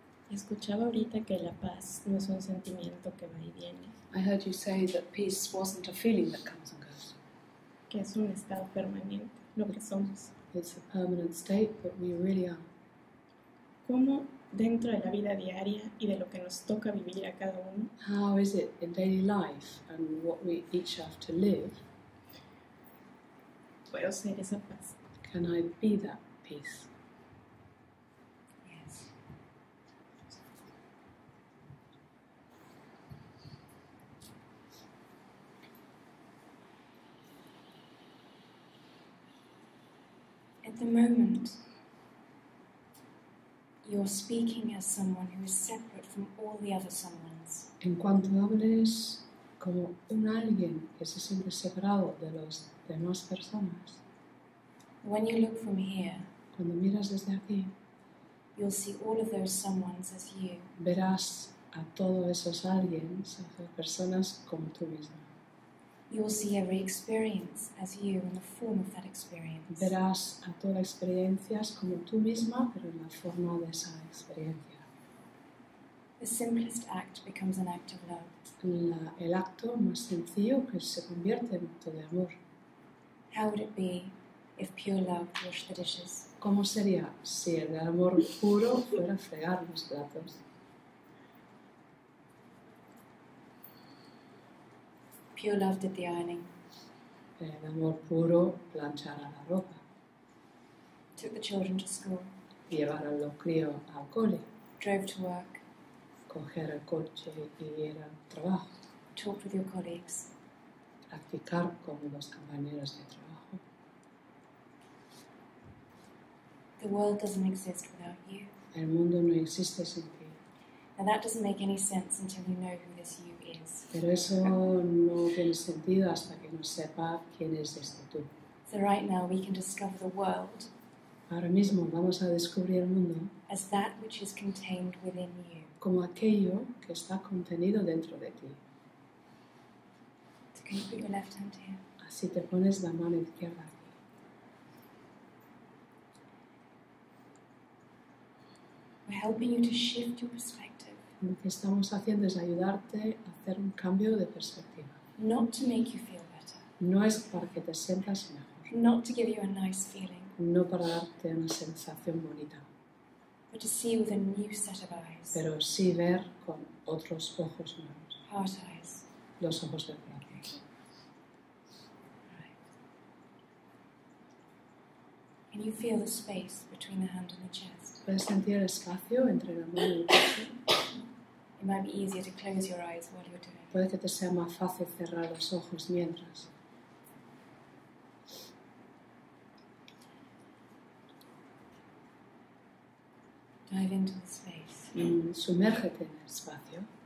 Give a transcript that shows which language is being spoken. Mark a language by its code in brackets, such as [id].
[es] Escuchaba ahorita que la paz no es un sentimiento que va y viene, [en] I heard you say that peace wasn't a feeling that comes and goes. [es] que es un estado permanente, lo que somos. [en] It's a permanent state, but we really are. [es] ¿Cómo dentro de la vida diaria y de lo que nos toca vivir a cada uno, [en] How is it in daily life and what we each have to live? [es] puedo ser esa paz? [en] Can I be that peace? Yes. At the moment, you're speaking as someone who is separate from all the other someones. [es] En cuanto hables como un alguien que se siente separado de las demás personas, [en] When you look from here, [es] cuando miras desde aquí, [en] you'll see all of those someones as you. [es] verás a todos esos alguienes, a esas personas como tú misma. [en] You'll see every experience as you in the form of that experience. [es] Verás a todas las experiencias como tú misma, pero en la forma de esa experiencia. [en] The simplest act becomes an act of love. [es] El acto más sencillo que se convierte en acto de amor. [en] How would it be if pure love washed the dishes? [es] ¿Cómo sería si el amor puro fuera fregar los platos? [en] Pure love did the ironing, [es] El amor puro planchara la ropa, [en] took the children to school, [es] llevar a los críos al cole, [en] drove to work, [es] coger el coche y ir al trabajo, [en] talked with your colleagues. [es] practicar con los compañeros de trabajo. [en] The world doesn't exist without you. [es] El mundo no existe sin ti. [en] Now that doesn't make any sense until you know who this you is. [es] Pero eso no tiene sentido hasta que no sepa quién es este tú. [en] So right now we can discover the world [es] Ahora mismo vamos a descubrir el mundo [en] as that which is contained within you. [es] como aquello que está contenido dentro de ti. [en] So can you put your left hand here? [es] Así te pones la mano izquierda aquí. [en] We're helping you to shift your perspective, [es] Lo que estamos haciendo es ayudarte a hacer un cambio de perspectiva. [en] not to make you feel better, [es] No es para que te sientas mejor, [en] not to give you a nice feeling, [es] no para darte una sensación bonita, [en] but to see with a new set of eyes, [es] pero sí ver con otros ojos nuevos, [en] heart eyes. [es] los ojos del corazón. [en] Right. Can you feel the space between the hand and the chest? [es] Puedes sentir el espacio entre la mano y el pecho. [en] It might be easier to close your eyes while you're doing it. [es] Puede que te sea más fácil cerrar los ojos mientras. [en] Dive into the space. [es] Sumérgete en el espacio.